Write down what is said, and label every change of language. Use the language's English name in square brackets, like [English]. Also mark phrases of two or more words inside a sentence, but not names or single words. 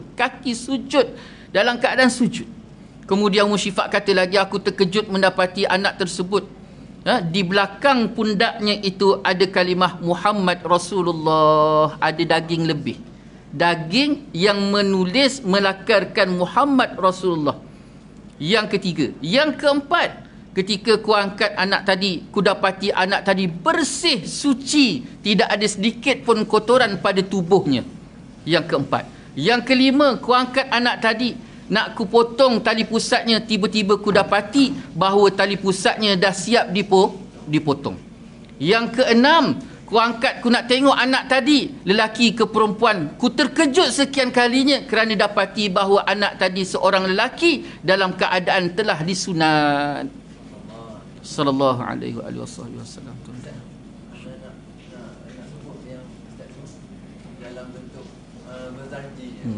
[Malay] Kaki sujud, dalam keadaan sujud. Kemudian Ummu Syifah kata lagi, aku terkejut mendapati anak tersebut, di belakang pundaknya itu ada kalimah [Arabic] محمد رسول الله, [Malay] ada daging lebih. Daging yang menulis melakarkan [Arabic] محمد رسول الله. [Malay] Yang ketiga. Yang keempat, ketika ku angkat anak tadi, ku dapati anak tadi bersih, suci, tidak ada sedikit pun kotoran pada tubuhnya. Yang keempat. Yang kelima, ku angkat anak tadi, nak ku potong tali pusatnya, tiba-tiba ku dapati bahawa tali pusatnya dah siap dipotong. Yang keenam, ku angkat, ku nak tengok anak tadi, lelaki ke perempuan. Ku terkejut sekian kalinya kerana dapati bahawa anak tadi seorang lelaki dalam keadaan telah disunat. [Arabic] صلى الله عليه وسلم. [Malay] Dalam bentuk berzanji.